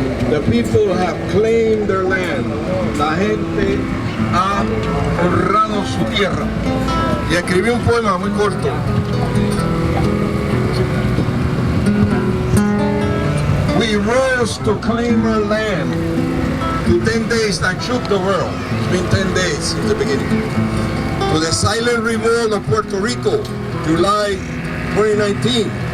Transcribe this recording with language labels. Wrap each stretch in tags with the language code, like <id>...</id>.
<en>The people have claimed their land.</en> <es>La gente ha honrado su tierra. Y escribí un poema muy corto.</es> <en>We rose to claim our land. To 10 days that shook the world. It's been 10 days since the beginning. To the silent revolt of Puerto Rico, July 2019.</en>